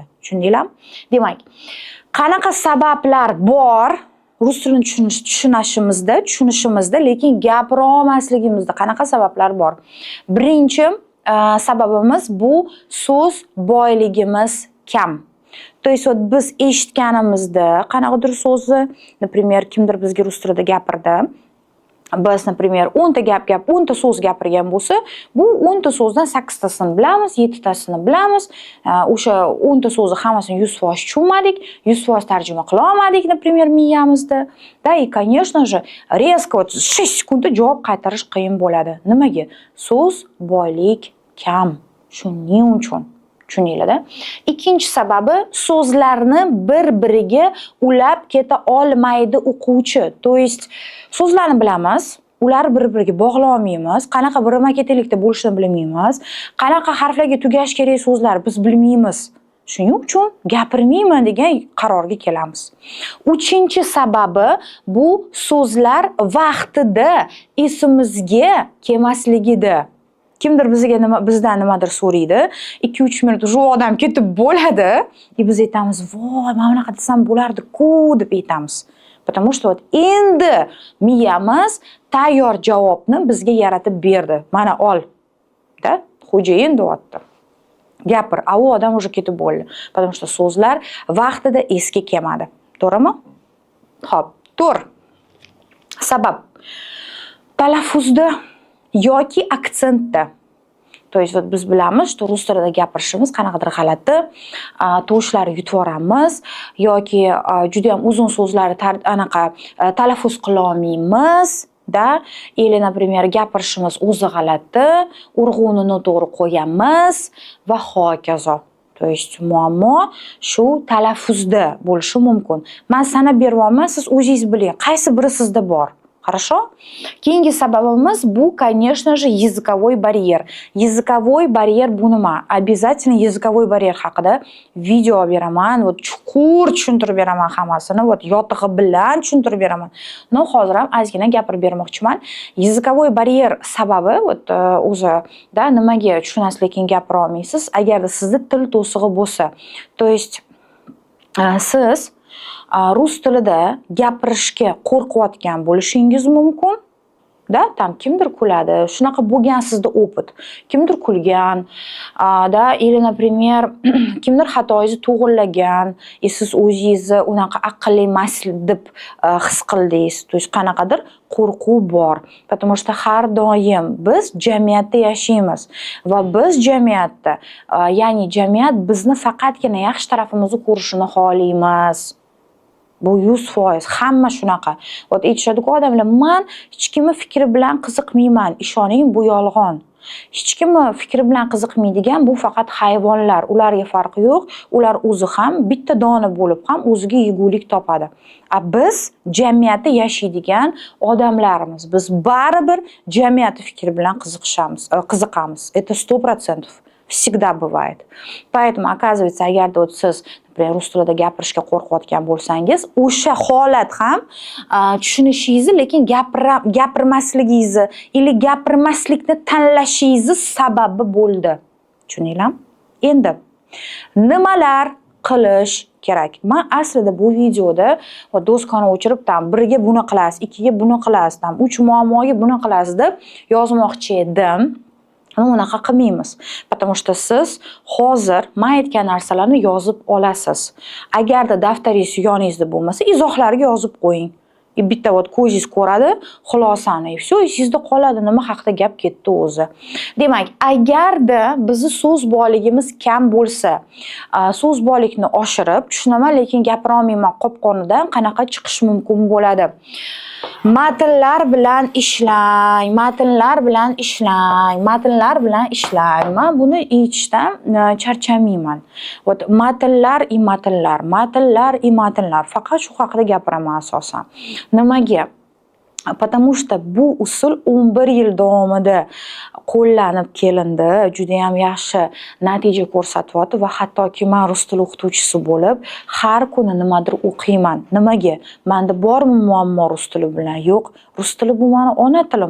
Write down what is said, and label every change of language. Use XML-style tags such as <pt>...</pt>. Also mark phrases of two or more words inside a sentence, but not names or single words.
<uz>Tushundinglarmi? Demak, qanaqa sabablar bor rus tilini tushunishimizda, lekin gapira olmasligimizda qanaqa sabablar bor? Birinchi sababimiz bu so'z boyligimiz kam.</uz> <ru>То есть</ru> <uz>biz eshitganimizda qanaqadir so'zni, например, kimdir bizga rus tilida gapirdi. Biz, например, 10 ta so'z gapirgan bo'lsa, bu 10 ta so'zdan 8 tasini bilamiz, 7 tasini bilamiz. O'sha 10 ta so'zni hammasini 100% tushunmadik, 100% tarjima qila olmadik, например, miyamizda.</uz> <ru>Да, и, конечно же, резко</ru> <uz>6 sekundda javob qaytarish qiyin bo'ladi. Nimaga? So'z boylik kam. Shuning uchun. Tushundinglar-da? Ikkinchi sababi so'zlarni bir-biriga ulab keta olmaydi o'quvchi.</uz> <ru>То есть</ru> <uz>so'zlarni bilamiz, ularni bir-biriga bog'lay olmaymiz, qanaqa birama-ketelikda bo'lishini bilmaymiz, qanaqa harflarga tugash kerak so'zlar biz bilmaymiz. Shuning uchun gapirmayman degan qarorga kelamiz. Uchinchi sababi bu so'zlar vaqtida esimizga kelmasligida. Kimdir bizdan nimadir so'raydi, 2-3 minut shu odam ketib bo'ladi, biz aytamiz, "Voy, men bunaqa desam bo'lardi-ku" deb aytamiz.</uz> <ru>Потому что</ru> <uz>endi miyamiz tayyor javobni bizga yaratib berdi. Mana ol. Da, xo'jayin deyapti. Gapir, a u odam уже ketib bo'ldi.</uz> <ru>Потому что</ru> <uz>so'zlar vaqtida esga kelmadi. To'g'rimi? Xo'p, 4. Sabab talaffuzda yoki aksentda.</uz> <ru>То есть</ru> <uz>biz bilamiz, что rus tilida gapirishimiz qanaqadir g'alati, tovushlarni yutib yoramiz yoki juda ham uzun so'zlarni talaffuz qila olmaymiz, da,</uz> <ru>или, например,</ru> <uz>gapirishimiz o'zi g'alati, urg'uni noto'g'ri qo'yamiz va hokazo.</uz> <ru>То есть</ru> <uz>muammo shu talaffuzda bo'lishi mumkin. Men sanab beryapman, siz o'zingiz biling, qaysi biri sizda bor? Хорошо? Keyingi sababimiz bu,</uz> <ru>конечно же, языковой барьер. Языковой барьер</ru> <uz>bu nima?</uz> <ru>Обязательно языковой барьер</ru> <uz>haqida video beraman, chuqur tushuntirib beraman hammasini, yotig'i bilan tushuntirib beraman. No, hozir ham ozgina gapirib bermoqchiman.</uz> <ru>Языковой барьer</ru> <uz>sababi o'zi, da, nimaga tushunasiz lekin gapira olmaysiz? Agarda sizda til to'sig'i bo'lsa,</uz> <ru>то есть</ru> <uz>siz rus tilida gapirishga qo'rqayotgan bo'lishingiz mumkin.</uz> <ru>Да, там</ru> <uz>kimdir kuladi. Shunaqa bo'lgan sizda opit. Kimdir kulgan, da,</uz> <ru>или, например,</ru> <uz>kimdir xatoingizni to'g'rilagan, siz o'zingizni unaqa aqlli emas deb his qildingiz.</uz> <ru>То есть</ru> <uz>qanaqadir qo'rquv bor.</uz> <ru>Потому что</ru> <uz>har doim biz jamiyatda yashaymiz va biz jamiyatda, ya'ni jamiyat bizni faqatgina yaxshi tarafimizni ko'rishini xohlaymiz. Bu 100%. Hamma shunaqa. Aytishadi-ku odamlar, men hech kimning fikri bilan qiziqmayman. Ishoning, bu yolg'on. Hech kimning fikri bilan qiziqmaydigan bu faqat hayvonlar. Ularga farqi yo'q. Ular o'zi ham bitta dona bo'lib ham o'ziga yegulik topadi. Biz jamiyatda yashaydigan odamlarimiz. Biz baribir jamiyat fikri bilan qiziqamiz.</uz> <ru>Это 100%. Всегда бывает. Поэтому, оказывается,</ru> <uz>agarda siz, например, rus tilida gapirishga qo'rqayotgan bo'lsangiz, o'sha holat ham tushunishingizni, lekin gapirmasligingizni или gapirmaslikni tanlashingizni sababi bo'ldi. Tushundinglarmi? Endi nimalar qilish kerak? Men aslida bu videoda doskani o'chirib, birga buni qilasiz, ikkiga buni qilasiz, 3 muammoga buni qilasiz deb yozmoqchi edim. Unaqa qilmaymiz.</uz> <ru>Потому что</ru> <uz>siz hozir men aytgan narsalarni yozib olasiz. Agarda daftaringiz yoningizda bo'lmasa, izohlarga yozib qo'ying. Bitta ko'zingiz ko'radi, xulosani. Всё, sizda qoladi, nima haqida gap ketdi o'zi. Demak, agarda bizni so'z boyligimiz kam bo'lsa, so'z boylikni oshirib, tushunaman, lekin gapira olmayman qopqonidan qanaqa chiqish mumkin bo'ladi? Matnlar bilan ishlang, Men buni aytishdan charchamayman. Matnlar. Faqat shu haqida gapiraman asosan. Nimaga?</uz> <ru>Потому что</ru> <uz>bu usul 11 yil davomida qo'llanib kelindi, juda ham yaxshi natija ko'rsatyapti va hattoki men rus tili o'qituvchisi bo'lib, har kuni nimadir o'qiyman. Nimaga? Menda bormi muammo rus tili bilan? Yo'q, rus tili bu meni ona tilim.</uz>